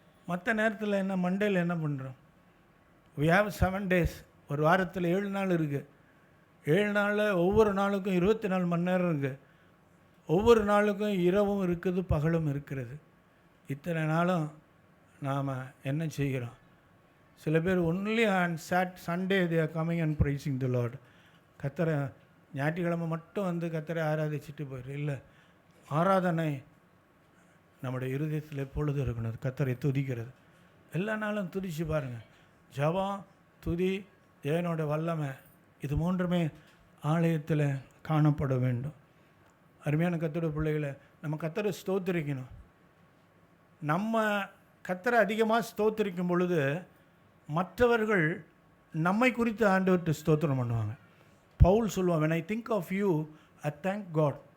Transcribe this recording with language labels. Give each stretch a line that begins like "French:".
Tamil: மற்ற நேரத்தில் என்ன, மண்டேயில் என்ன பண்ணுறோம்?
English: we have 7 days,
Tamil: ஒரு வாரத்தில் 7 நாள் இருக்குது. 7 நாளில் ஒவ்வொரு நாளுக்கும் 24 மணி நேரம் இருக்குது. ஒவ்வொரு நாளுக்கும் இரவும் இருக்குது, பகலும் இருக்கிறது. இத்தனை நாளும் நாம் என்ன செய்கிறோம்? சில பேர்
English: Only on Sunday they are coming and praising the Lord.
Tamil: கர்த்தரை ஞாயிற்றுக்கிழமை மட்டும் கர்த்தரை ஆராதிச்சுட்டு போயிரு. இல்லை, ஆராதனை நம்முடைய இருதயத்தில் எப்பொழுது இருக்கணும். கர்த்தரை துதிக்கிறது எல்லா நாளும் துதிச்சு பாருங்கள். ஜெபம், துதி, தேவனோட வல்லமை, இது மூன்றுமே ஆலயத்தில் காணப்பட வேண்டும். அருமையான கர்த்தருடைய பிள்ளைகளை, நம்ம கர்த்தரை ஸ்தோத்திரிக்கணும். நம்ம கர்த்தரை அதிகமாக ஸ்தோத்திரிக்கும் பொழுது மற்றவர்கள் நம்மை குறித்து ஆண்டவர்கிட்ட ஸ்தோத்திரம் பண்ணுவாங்க.
English: Paul
Tamil: சொல்லுவான்,
English: when I think of you, I thank God.